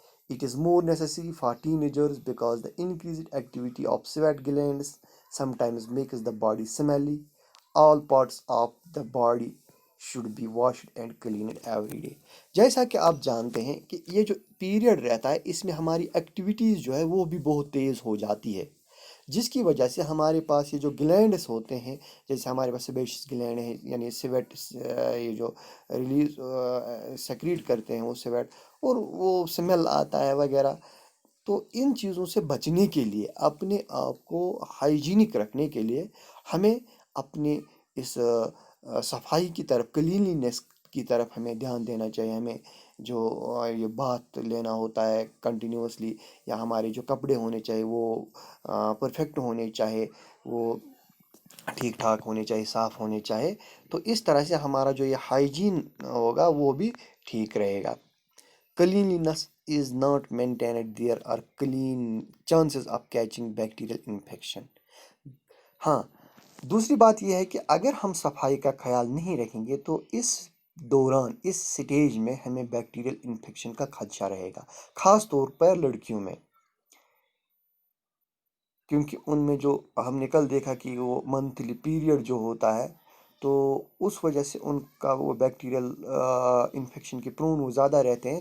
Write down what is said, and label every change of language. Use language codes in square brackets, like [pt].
[en] It is more necessary for teenagers because the increased activity of sweat glands sometimes makes the body smelly. All parts of the body should be washed and cleaned every day. [ur] جیسا کہ آپ جانتے ہیں کہ یہ جو period رہتا ہے اس میں ہماری ایکٹیویٹیز جو ہے وہ بھی بہت تیز ہو جاتی ہے، جس کی وجہ سے ہمارے پاس یہ جو گلینڈس ہوتے ہیں، جیسے ہمارے پاس سیبیشس گلینڈ ہے، یعنی سویٹ یہ جو ریلیز سیکریٹ کرتے ہیں وہ سویٹ، اور وہ سمیل آتا ہے وغیرہ. تو ان چیزوں سے بچنے کے لیے، اپنے آپ کو ہائیجینک رکھنے کے لیے، ہمیں اپنے اس صفائی کی طرف، کلینلینس کی طرف ہمیں دھیان دینا چاہیے. ہمیں جو یہ بات لینا ہوتا ہے کنٹینیوسلی، یا ہمارے جو کپڑے ہونے چاہیے وہ پرفیکٹ ہونے چاہیے، وہ ٹھیک ٹھاک ہونے چاہیے، صاف ہونے چاہیے. تو اس طرح سے ہمارا جو یہ ہائیجین ہوگا وہ بھی ٹھیک رہے گا. [en] Cleanliness is not maintained, there are clean chances of catching bacterial infection. [ur] ہاں، دوسری بات یہ ہے کہ اگر ہم صفائی کا خیال نہیں رکھیں گے تو اس دوران، اس سٹیج میں ہمیں بیکٹیریل انفیکشن کا خدشہ رہے گا، خاص طور پر لڑکیوں میں. کیونکہ ان میں جو ہم نے کل دیکھا کہ وہ منتھلی پیریڈ جو ہوتا ہے، تو اس وجہ سے ان کا وہ بیکٹیریل انفیکشن کے پرون وہ زیادہ رہتے ہیں.